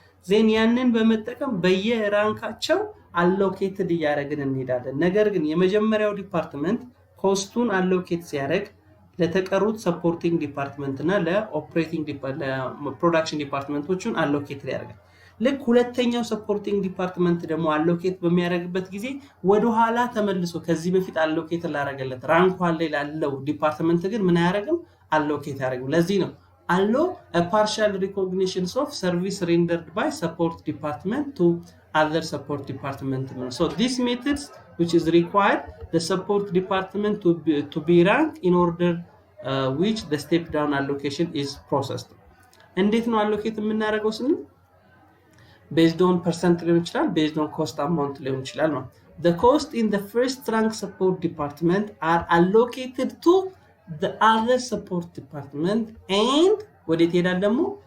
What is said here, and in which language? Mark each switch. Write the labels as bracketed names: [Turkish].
[Amharic] ዜን ያንን በመጠቀም በየራንካቸው አሎኬትድ እያደረግን እንሄዳለን። ነገር ግን የመጀመሪያው ዲፓርትመንት ኮስቱን አሎኬት ሲያደርግ ለተቀሩት ሰፖርቲንግ ዲፓርትመንት እና ለፕሮዳክሽን ዲፓርትመንቶቹን አሎኬት ያደርጋል። ልክ ሁለተኛው ሰፖርቲንግ ዲፓርትመንት ደግሞ አሎኬት በሚያደርግበት ጊዜ ወደ ኋላ ተመልሶ ከዚህ በፊት አሎኬት ላደረገለት ራንክ ላይ ላለው ዲፓርትመንት ግን ምን አያደርግም? አሎኬት ያደርግም። ለዚህ ነው [English] allow a partial recognition of service rendered by support department to other support department. So these methods which is required the support department to be ranked in order which the step down allocation is processed. [Amharic] እንዴት ነው [English] allocate [Amharic] የምናደርገው ስንል [English] based on percent [Amharic] ሊሆን ይችላል፣ [English] based on cost amount [Amharic] ሊሆን ይችላል ነው። [English] The cost in the first rank support department are allocated to the other support department and [Amharic] ወዴት ይሄዳል ደግሞ